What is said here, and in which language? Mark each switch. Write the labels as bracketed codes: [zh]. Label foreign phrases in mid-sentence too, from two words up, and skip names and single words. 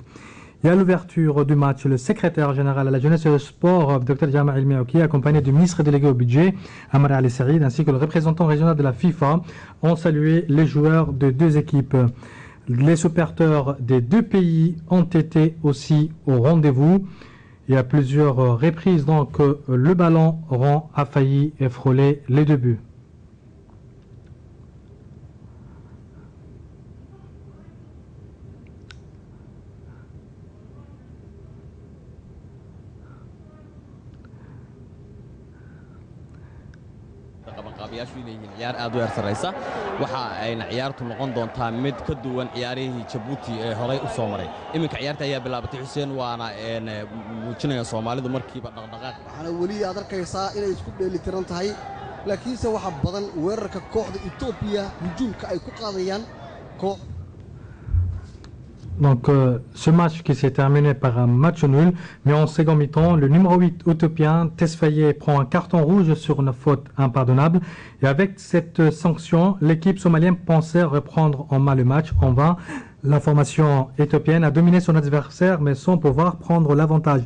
[fr] Et à l'ouverture du match, le secrétaire général à la jeunesse et au sport, Dr Jama El Miaouki, accompagné du ministre délégué au budget, Amar Ali Saïd, ainsi que le représentant régional de la FIFA, ont salué les joueurs de deux équipes. Les supporters des deux pays ont été aussi au rendez-vous. Et à plusieurs reprises, donc, le ballon rond a failli frôler les deux buts. [so] qabanqaabiyaashu inay yihiin ciyaar aad u yar sarraysa waxa ayna ciyaartu noqon doontaa mid ka duwan ciyaarihii Djibouti ee horey u soo maray iminka ciyaarta ayaa bilaabatay Xuseen waana muujinaya Soomaalidu markiiba dhaqdhaqaaq waxaana weli aad arkaysaa inay isku dheelitiran tahay laakiinse waxa badan weerarka kooxda Ethiopia hujuumka ay ku qaadayaan koox. [fr] Donc ce match qui s'est terminé par un match nul, mais en second mi-temps, le numéro 8 éthiopien, Tesfaye, prend un carton rouge sur une faute impardonnable. Et avec cette sanction, l'équipe somalienne pensait reprendre en main le match. En vain, la formation éthiopienne a dominé son adversaire, mais sans pouvoir prendre l'avantage.